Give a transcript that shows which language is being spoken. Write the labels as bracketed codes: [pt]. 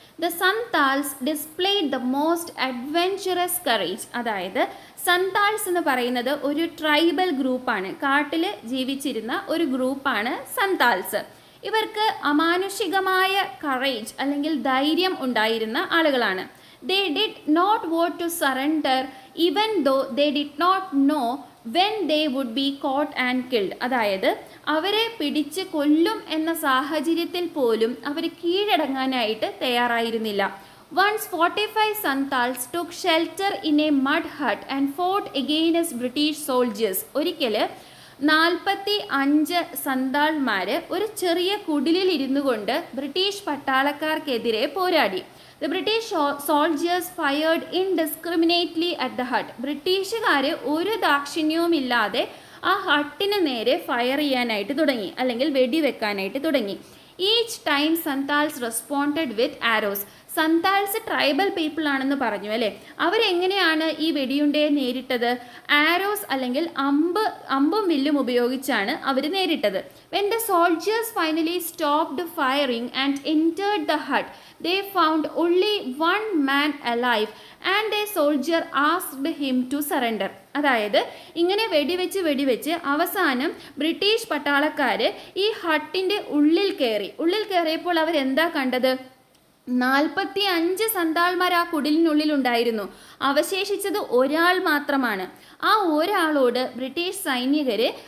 [en] The Santals displayed the most adventurous courage. [ml] അതായത് സന്താൾസ് എന്ന് പറയുന്നത് ഒരു ട്രൈബൽ ഗ്രൂപ്പാണ്, കാട്ടിൽ ജീവിച്ചിരുന്ന ഒരു ഗ്രൂപ്പാണ് സന്താൽസ്. ഇവർക്ക് അമാനുഷികമായ കറേജ് അല്ലെങ്കിൽ ധൈര്യം ഉണ്ടായിരുന്ന ആളുകളാണ്. [en] They did not want to surrender even though they did not know when they would be caught and killed. [ml] അതായത് അവരെ പിടിച്ച് കൊല്ലും എന്ന സാഹചര്യത്തിൽ പോലും അവർ കീഴടങ്ങാനായിട്ട് തയ്യാറായിരുന്നില്ല. [en] Once 45 Santals took shelter in a mud hut and fought against British soldiers. [ml] ഒരിക്കൽ 45 സന്താൾമാർ ഒരു ചെറിയ കുടിലിൽ ഇരുന്നു കൊണ്ട് ബ്രിട്ടീഷ് പട്ടാളക്കാർക്കെതിരെ പോരാടി. [en] The British soldiers fired indiscriminately at the hut. [ml] ബ്രിട്ടീഷുകാർ ഒരു ദാക്ഷിണ്യവുമില്ലാതെ ആ ഹട്ടിന് നേരെ ഫയർ ചെയ്യാനായിട്ട് തുടങ്ങി, അല്ലെങ്കിൽ വെടിവെക്കാനായിട്ട് തുടങ്ങി. [en] Each time Santals responded with arrows. [ml] സന്താൽസ് ട്രൈബൽ പീപ്പിൾ ആണെന്ന് പറഞ്ഞു അല്ലേ? അവരെങ്ങനെയാണ് ഈ വെടിയുണ്ടയെ നേരിട്ടത്? ആരോസ് അല്ലെങ്കിൽ അമ്പും വില്ലും ഉപയോഗിച്ചാണ് അവർ നേരിട്ടത്. [en] When the soldiers finally stopped firing and entered the hut, they found only one man alive and a soldier asked him to surrender. [ml] അതായത് ഇങ്ങനെ വെടിവെച്ച് അവസാനം ബ്രിട്ടീഷ് പട്ടാളക്കാർ ഈ ഹട്ടിൻ്റെ ഉള്ളിൽ കയറിയപ്പോൾ അവരെന്താ കണ്ടത്? 45 സന്താൾമാർ ആ കുടിലിനുള്ളിലുണ്ടായിരുന്നു. അവശേഷിച്ചത് ഒരാൾ മാത്രമാണ്. ആ ഒരാളോട് ബ്രിട്ടീഷ് സൈനികർ